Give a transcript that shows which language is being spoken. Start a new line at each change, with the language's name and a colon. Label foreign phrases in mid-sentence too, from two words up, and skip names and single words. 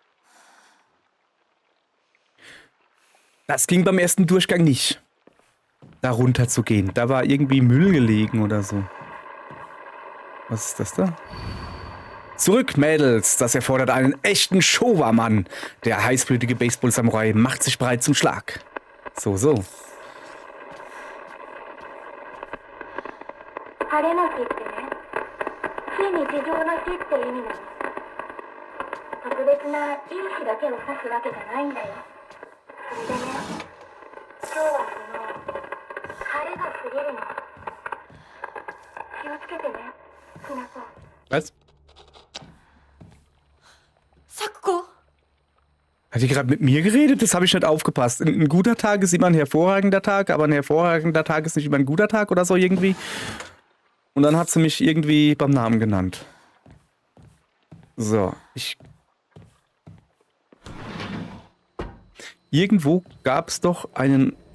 German: Das ging beim ersten Durchgang nicht. da runter zu gehen. Da war irgendwie Müll gelegen oder so. Was ist das da? Zurück, Mädels! Das erfordert einen echten Showa-Mann. Der heißblütige Baseball-Samurai macht sich bereit zum Schlag. So, so.
Japanese: 晴れの日ってね、非日常の日って意味なの。特別ないい日だけを指すわけじゃないんだよ。それでね、今日はその晴れが過ぎるの。気をつけてね、ひなこ。
German: Was?
Japanese: 咲子。
German: Hat die gerade mit mir geredet? Das habe ich nicht aufgepasst. Ein guter Tag ist immer ein hervorragender Tag, aber ein hervorragender Tag ist nicht immer ein guter Tag oder so irgendwie. Und dann hat sie mich irgendwie beim Namen genannt. So, Irgendwo gab es doch einen...